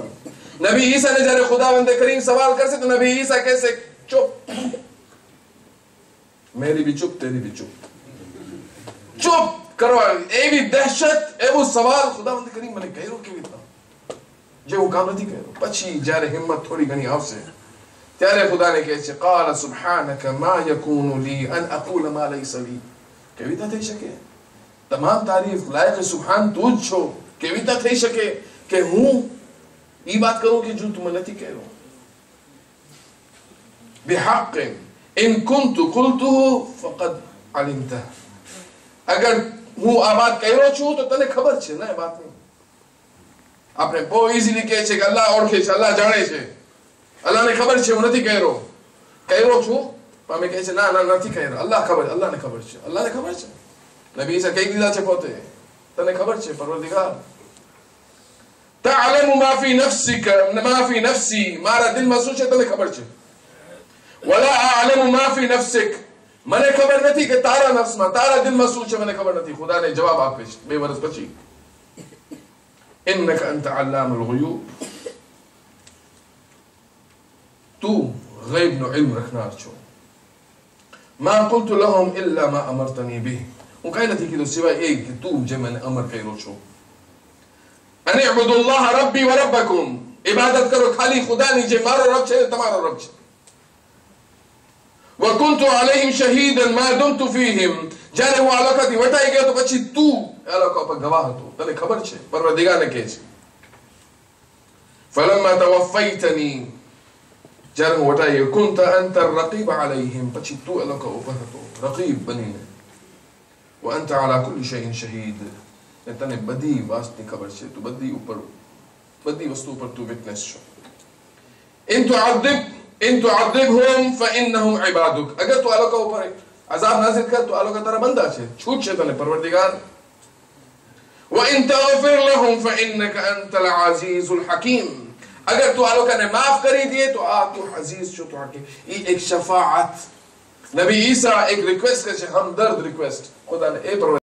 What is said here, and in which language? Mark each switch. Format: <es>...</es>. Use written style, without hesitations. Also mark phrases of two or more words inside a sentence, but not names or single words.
<gu>નબી ઈસાને જ્યારે ખુદાવંદ કરીમ સવાલ કરશે તો નબી ઈસા કહેશે ચૂપ,</gu> <hi>मेरी भी चुप, तेरी भी चुप,</hi> <gu>ચૂપ કરવા. એવી દહેશત, એવો સવાલ ખુદાવંદ કરીમ મને કર્યો કેવી રીતના, જે હું કામ નથી કર્યો. પછી જ્યારે હિંમત થોડી ઘણી આવશે ત્યારે ખુદાને કહે છે</gu> <ar>قال سبحانك ما يكون لي ان اقول ما ليس لي,</ar> <gu>કેવી રીતે થઈ શકે? તમામ તારીફ લાયક સુભાન તું જ છો. કેવી રીતે થઈ શકે કે હું ઈ વાત કરું કે જો તું નથી કહેરો?</gu> <ar>بحق ان كنت قلته فقد علمته,</ar> <gu>અગર હું આ વાત કર્યો છું તો તને ખબર છે ને. વાત નહીં આપણે બહુ ઈઝીલી કહે છે કે અલ્લાહ ઓળખે છે, અલ્લાહ જાણે છે, અલ્લાહને ખબર છે હું નથી કર્યો છું. અમે કહે છે ના ના નથી કર્યો, અલ્લાહ ખબર, અલ્લાહને ખબર છે, અલ્લાહને ખબર છે. નબી ઈસા કહી દીધા છે પોતે તને ખબર છે પરવરદિગાર.</gu> <ar>تعلم ما في نفسك ما في نفسي,</ar> <gu>મારા દિલમાં શું છે તને ખબર છે.</gu> <ar>ولا اعلم ما في نفسك,</ar> <gu>મને ખબર નથી કે તારા નફ્સમાં, તારા દિલમાં શું છે મને ખબર નથી. ખુદાને જવાબ આપે છે 2 વર્ષ પછી,</gu> <ar>انك انت علام الغيوب,</ar> <gu>તું ગૈબનો ઇલ્મ રખનાર છો.</gu> <ar>ما قلت لهم الا ما امرتني به,</ar> <gu>હું કઈ નથી કીધું સિવાય એ કે તું જે મને અમર કર્યો છો. અને</gu> <ar>اعبدوا الله ربي وربكم,</ar> <gu>ઇબાદત કરો ખાલી ખુદાની જે મારો રબ છે તમારો રબ છે.</gu> <ar>وكنت عليهم شهيدا ما دمت فيهم,</ar> <gu>જ્યારે હું આ લોકોથી વટાઈ ગયો તો પછી તું આ લોકો પર ગવાહ હતો, તને ખબર છે. પરવરદિગારને કહે છે</gu> <ar>فلما توفيتني,</ar> <gu>જ્યારે હું વટાઈ ગયો,</gu> <ar>كنت انت الرقيب عليهم,</ar> <gu>પછી તું આ લોકો ઉપર હતો રકીબ બનીને.</gu> <ar>وانت على كل شيء شهيد,</ar> <gu>ને તને બધી વાતની ખબર છે, તું બધી વસ્તુ ઉપર તું વિટનેસ છો.</gu> <ar>ان تعذبهم فانهم عبادك,</ar> <gu>અગર તું આ લોકો ઉપર અઝાબ નાઝિલ કર તો આ લોકો તારા બંદા છે છૂટ છે તને પરવરદિગાર</gu> <ar>وإن تغفر لهم فإنك أنت العزيز الحكيم</ar> <gu>અગર તું આ લોકોને માફ કરી દે તો આ તું અઝીઝ છો તો હકીમ ઈ એક શફાઅત નબી ઈસા એક રિક્વેસ્ટ કરે હમદર્દ રિક્વેસ્ટ ખુદાને એ</gu>